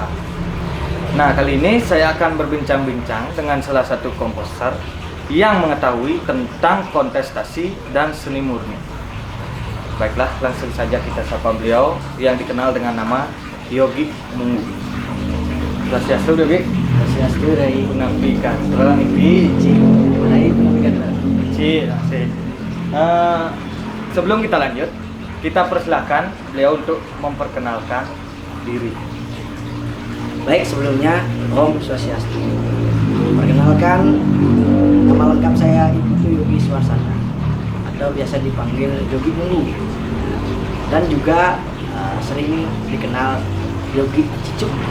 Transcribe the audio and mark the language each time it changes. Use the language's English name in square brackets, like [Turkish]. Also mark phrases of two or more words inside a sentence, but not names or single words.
[Indonesian] Nah, kali ini saya akan berbincang-bincang dengan salah satu komposer yang mengetahui tentang kontestasi dan seni murni. Baiklah, langsung saja kita sapa beliau yang dikenal dengan nama Yogi Munggu. Swastiastu, Yogi. Swastiastu, Rai. Nafikan, Nafi. Rai, Nafikan. Sebelum kita lanjut, kita persilahkan beliau untuk memperkenalkan diri. Baik, sebelumnya Om Swastiastu. Perkenalkan, nama lengkap saya itu Yogi Swarsana atau biasa dipanggil Yogi Munggu, dan juga sering dikenal Yogi Cicuk.